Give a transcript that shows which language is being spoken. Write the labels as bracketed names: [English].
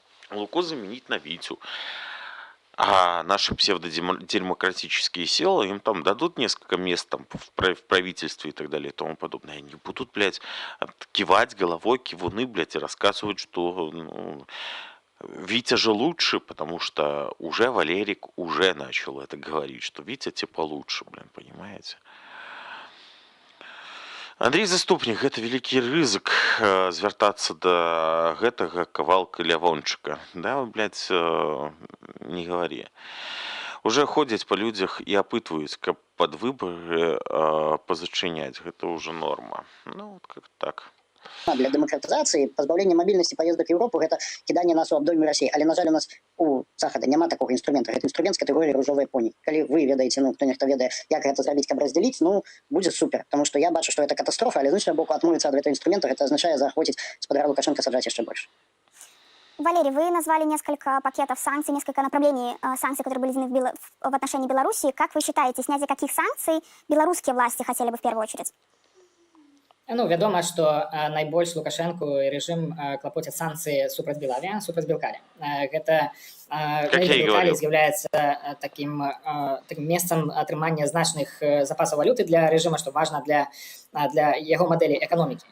[Russian] Луку заменить на Витю. А наши псевдодемократические силы им там дадут несколько мест там, в правительстве и так далее и тому подобное. Они будут, блядь, кивать головой, кивуны, блядь, и рассказывать, что Витя же лучше, потому что уже Валерик уже начал это говорить, что Витя типа лучше, блин, понимаете? [Belarusian] Андрей Заступнік, гэта вялікі рызык звяртацца да гэтага кавалка лявончыка. [Russian] Да, блядь, не говори. [Belarusian] Уже ходзяць па людзях і апытваюць, каб пад выбары пазачыняць. Гэта ўжо норма. [Russian] Ну, вот как так. [Belarusian] Для дэмакратызацыі пазбаўлення мабільнасці паездак у Еўропу гэта кіданне нас у абдольную Расіі, але на жаль у нас у захада няма такога інструмента. Гэта інструмент з катэгорыі ружовыя поні. Калі вы ведаеце, хто нехта ведае, як гэта зрабіць, каб раздзяліць, будзе супер, потому што я бачу, што гэта катастрофа, але з іншага боку адмовіцца ад гэтага інструмента, гэта азначае заахвоціць спадара Лукашенка саджаць яшчэ больш. [Russian] Валерий, вы назвали несколько пакетов санкций, несколько направлений санкций, которые были введены в отношении Беларуси. Как вы считаете, снятие каких санкций белорусские власти хотели бы в первую очередь? [Belarusian] Вядома, што найбольш Лукашэнку і рэжым клапоцяць санкцыі супраць Белаві, супраць Белкалі. Гэта Белкалі з'яўляецца такім месцам атрымання значных запасаў валюты для рэжыма, што важна для яго мадэлі эканомікі.